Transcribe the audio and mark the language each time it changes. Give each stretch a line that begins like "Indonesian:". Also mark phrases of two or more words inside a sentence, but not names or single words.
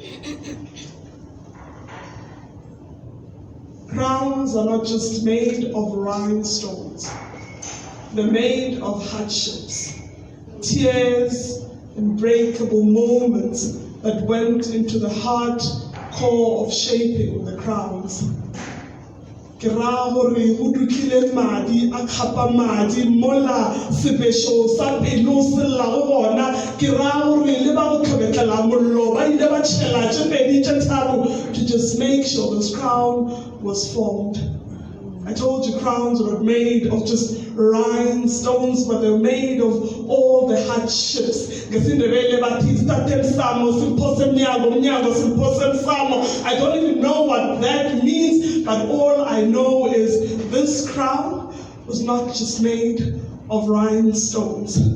English: Crowns are not just made of rhinestones. They're made of hardships, tears, and breakable moments that went into the hard core of shaping the crowns.
Southern Sotho: Ke ra hore ho dukile madi a khapa madi mola sebesho sa pelo se la go bona ke ra hore le ba go tlhobetlela mollo ba ile ba tshela tse pedi tse tharo
English: to just make sure this crown was formed. I told you crowns were made of just rhinestones, but they're made of all the hardships. I don't even know what that means, but all I know is this crown was not just made of rhinestones.